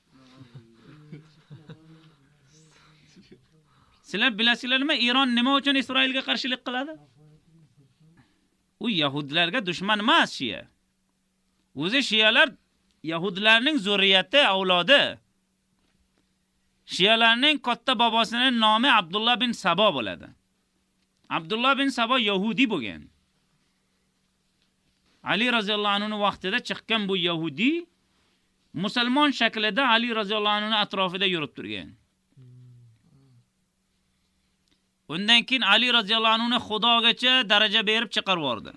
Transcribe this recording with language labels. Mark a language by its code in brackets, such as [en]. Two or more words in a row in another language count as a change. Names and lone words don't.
[uz] Sizlar bilasizlarmi, Iron nima uchun Isroilga qarshilik qiladi? U yahudlarga dushman emas shiya. O'zi shiyalar yahudlarning zurriyati, avlodi. Shiyalarning katta bobosining nomi Abdullah bin Sabo bo'ladi. Abdullah bin Sabo yahudi bo'lgan. Ali roziyallohu anhu vaqtida chiqqan bu yahudi musulmon shaklida Ali roziyallohu anhu atrofida yurib turgan. Undan keyin Ali roziyallohu anhu Xudogacha daraja berib chiqarib yubordi.